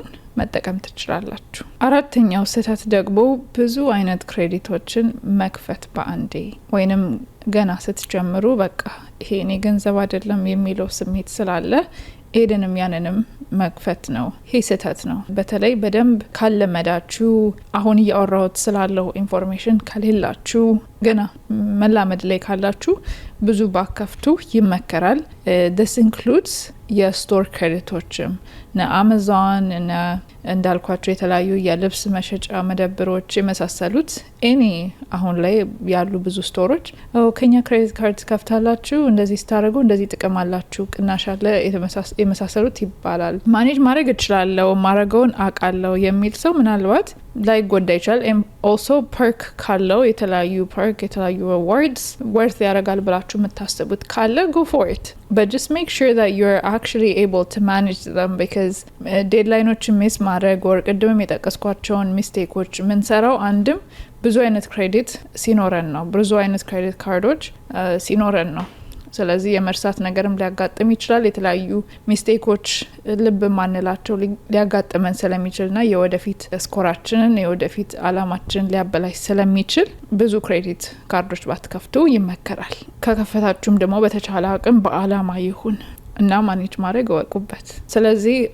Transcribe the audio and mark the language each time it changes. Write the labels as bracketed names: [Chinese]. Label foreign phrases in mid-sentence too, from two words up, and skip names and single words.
[Amharic] መጠቀም ትችላላችሁ። አራተኛው ስህተት ደግሞ ብዙ አይነት ክሬዲቶችን መክፈት በአንዴ ወይንም ገና ስትጀምሩ በቃ ይሄ እኔ ገንዘብ አይደለም የሚለው ስሜት ስላለ ኤድንም ያንንም መክፈት ነው። ይሄ ስህተት ነው። በተለይ በደንብ ካለመዳችሁ፣ አሁን እያወራሁት ስላለው ኢንፎርሜሽን ከሌላችሁ፣ ገና መላመድ ላይ ካላችሁ ብዙ ባከፍቱ ይመከራል። [English] this includes [Amharic] የስቶር ክሬዲቶችም አማዞን እና እንዳልኳቸው የተለያዩ የልብስ መሸጫ መደብሮች የመሳሰሉት ኤኒ አሁን ላይ ያሉ ብዙ ስቶሮች ከኛ ክሬዲት ካርድ ከፍታላችሁ እንደዚህ ስታደርጉ እንደዚህ ጥቅም አላችሁ፣ ቅናሽ አለ የመሳሰሉት ይባላል። ማኔጅ ማድረግ እችላለሁ፣ ማድረገውን አውቃለሁ የሚል ሰው ምናልባት ላይ ጎዳ ይችላል። [English] also perk [Amharic] ካለው የተለያዩ [English] rewards worth [Amharic] ያደርጋል ብላችሁ የምታስቡት [English] ካለ go for it, but just make sure that you're actually able to manage them, because ዴድላይኖችን [Amharic] ሚስ ማድረግ ወር ቅድም የጠቀስኳቸውን ሚስቴኮች ምንሰራው አንድም ብዙ አይነት ክሬዲት ሲኖረን ነው፣ ብዙ አይነት ክሬዲት ካርዶች ሲኖረን ነው። ስለዚህ የመርሳት ነገርም ሊያጋጥም ይችላል። የተለያዩ ሚስቴኮች ልብ ማንላቸው ሊያጋጥመን ስለሚችልና የወደፊት ስኮራችንን የወደፊት አላማችንን ሊያበላሽ ስለሚችል ብዙ ክሬዲት ካርዶች ባትከፍቱ ይመከራል። ከከፈታችሁም ደግሞ በተቻለ አቅም በአላማ ይሁን እና ማኔጅ ማድረግ እወቁበት። ስለዚህ